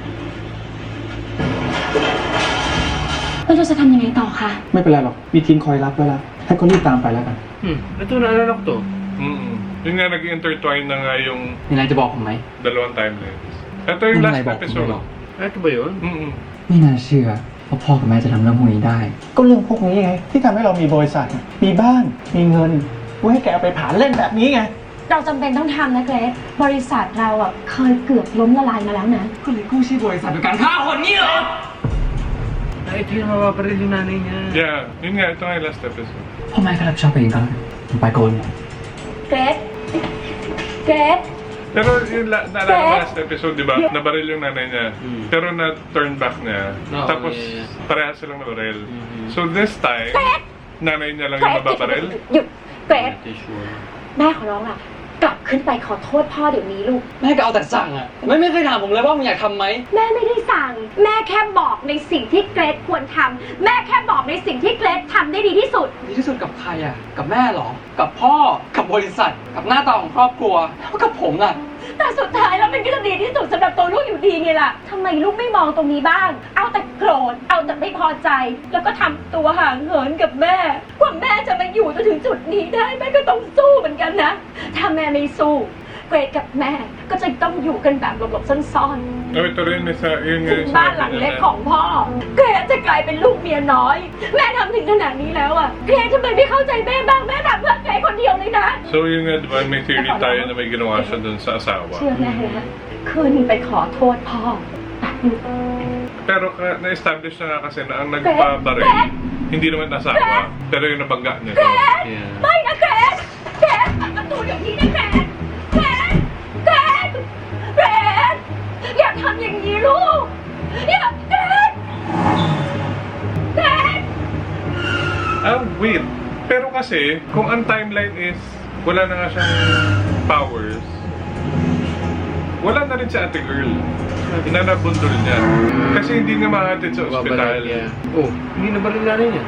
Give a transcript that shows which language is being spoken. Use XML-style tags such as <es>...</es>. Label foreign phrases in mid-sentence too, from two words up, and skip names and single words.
<th>แล้วเราจะทำยังไงต่อคะ ไม่เป็นไรหรอก มีทีมคอยรับไว้แล้ว ให้ก็รีบตามไปแล้วกัน</th> <tl>Ito naalala ko to. Yun nga, nag-intertwine na nga yung</tl> <th>มีอะไรจะบอกผมไหม</th> <tl>dalawang timelines. Ito yung last episode. Ito ba yun?</tl> <th>ไม่น่าเชื่อว่าพ่อกับแม่จะทำเรื่องพวกนี้ได้ ก็เรื่องพวกนี้ไง ที่ทำให้เรามีบริษัท มีบ้าน มีเงินไว้ให้แกเอาไปผ่านเล่นแบบนี้ไง เราจำเป็นต้องทำนะเกรซบริษัทเราอ่ะเคยเกือบล้มละลายมาแล้วนะ ก็เลยกู้ชื่อบริษัทโดยการฆ่าคนนี้เหรอ</th> <tl>Ay, ito yung mapaparil yung nanay niya. Yeah, yun nga, ito nga yung</tl> <en>last episode.</en> <th>พ่อแม่ก็รับผิดชอบเองก็แล้วกันผมไปโกน เกรซเกรซ</th> <tl>Pero yung naalala mo</tl> <en>last episode,</en> <tl>di ba? Nabaril yung nanay niya. Pero na-turn back niya. Oo, Tapos</tl> <en>yeah.</en> <tl>parehas silang nabaril.</tl> <en>So this time,</en> <tl>nanay niya lang yung nababaril.</tl> <th>หยุดเกรด</th> <en>Not sure.</en> <th>แม่ขอร้องล่ะ กลับขึ้นไปขอโทษพ่อเดี๋ยวนี้ลูก แม่ก็เอาแต่สั่งอะไม่เคยถามผมเลยว่ามึงอยากทำไหม แม่ไม่ได้สั่ง แม่แค่บอกในสิ่งที่เกรดควรทำแม่แค่บอกในสิ่งที่เกรดทำได้ดีที่สุด ดีที่สุดกับใครอะกับแม่เหรอ กับพ่อ กับบริษัท กับหน้าตาของครอบครัว แล้วกับผมล่ะ แต่สุดท้ายแล้วมันก็จะดีที่สุดสำหรับตัวลูกอยู่ดีไงล่ะทำไมลูกไม่มองตรงนี้บ้าง เอาแต่โกรธ เอาแต่ไม่พอใจ แล้วก็ทำตัวห่างเหินกับแม่ กว่าแม่จะมาอยู่จนถึงจุดนี้ได้แม่ก็ต้องสู้เหมือนกันนะ ถ้าแม่ไม่สู้เกรดกับแม่ก็จะต้องอยู่กันแบบหลบๆซ่อนๆ</th> <tl>Oh, ito rin sa yun</tl> <th>ถึงบ้านหลังเล็กของพ่อเกรดจะกลายเป็นลูกเมียน้อย แม่ทำถึงขนาดนี้แล้วอ่ะเกรดทำไมไม่เข้าใจแม่บ้างแม่ทำเพื่อเกรดคนเดียวเลยนะ</th> <tl>So yun nga, di ba, may theory tayo na may ginawa siya dun sa asawa.</tl> <th>เชื่อแม่นะคืนไปขอโทษพ่อแป๊บนึง</th> <tl>Pero na-establish na nga kasi na ang nagpabaril, hindi naman asawa, pero yung nabangga niya.</tl> <th>เกรด</th> <en>Yeah.</en> <th>ไม่นะเกรดเกรดเปิดประตูเดี๋ยวนี้นะเกรดเกรดเกรดเกรดอย่าทำอย่างนี้ลูกอย่าเกรดเกรด</th> <en>Ah, wait.</en> <tl>Pero kasi, kung ang timeline is, wala na nga siyang powers, wala na rin si ate girl na nabundol niya. Kasi hindi nga mahatid sa ospital. Babalik niya. Oh, hindi na baril na rin yan.</tl>